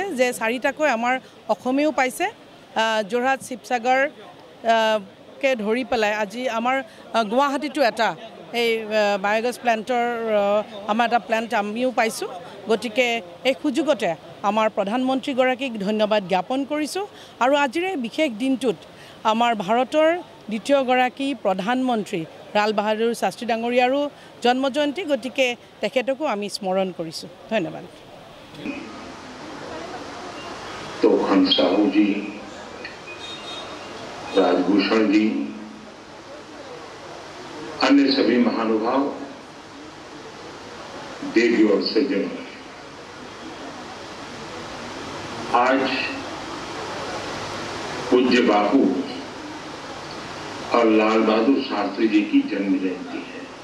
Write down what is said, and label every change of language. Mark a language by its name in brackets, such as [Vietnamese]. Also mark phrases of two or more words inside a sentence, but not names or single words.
[Assamese] যে 4টাকৈ আমাৰ অসমেও পাইছে যোৰহাট শিৱসাগৰ কে ধৰি পেলাই আজি আমাৰ গুৱাহাটীটো এটা এই বায়োগেছ প্লান্টৰ আমাৰ এটা প্লান্ট আমিও পাইছোঁ গতিকে এই সুযোগতে আমাৰ প্ৰধানমন্ত্ৰীগৰাকীক ধন্যবাদ জ্ঞাপন কৰিছোঁ আৰু আজিৰ এই বিশেষ দিনটোত আমাৰ ভাৰতৰ দ্বিতীয়গৰাকী প্ৰধানমন্ত্ৰী লাল বাহাদুৰ শাস্ত্ৰী ডাঙৰীয়াৰো জন্ম জয়ন্তী গতিকে তেখেতকো আমি স্মৰণ কৰিছোঁ ধন্যবাদ [Hindi] तो खान साहू जी राजभूषण जी अन्य सभी महानुभाव देवी और सज्जनों आज पूज्य बापू और लाल बहादुर शास्त्री जी की जन्म जयंती है।